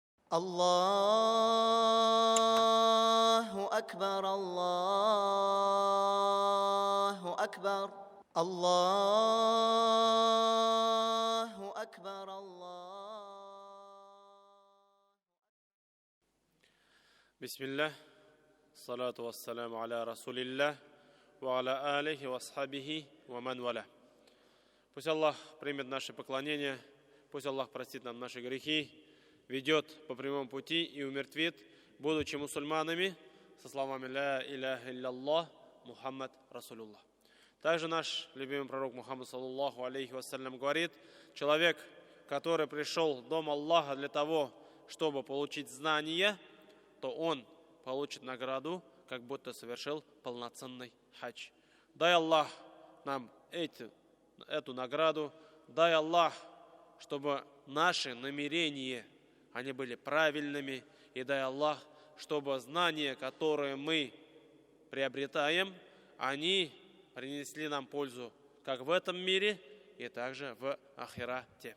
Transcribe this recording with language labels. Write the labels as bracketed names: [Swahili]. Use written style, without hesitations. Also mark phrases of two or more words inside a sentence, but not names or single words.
[Arabic] الله أكبر الله أكبر الله أكبر الله. بسم الله والصلاة والسلام على رسول الله وعلى آله وأصحابه ومن والاه. [Russian] Пусть Аллах примет наши поклонения, пусть Аллах простит нам наши грехи, ведет по прямому пути и умертвит, будучи мусульманами, со словами [Arabic] «لا إله إلا الله محمد رسول الله». [Russian] Также наш любимый пророк Мухаммад [Arabic] صلى الله عليه وسلم [Russian] говорит: человек, который пришел в дом Аллаха для того, чтобы получить знания, то он получит награду, как будто совершил полноценный хадж. Дай Аллах нам эту награду, дай Аллах, чтобы наши намерения, они были правильными, и дай Аллах, чтобы знания, которые мы приобретаем, они принесли нам пользу как в этом мире, и также в ахирате.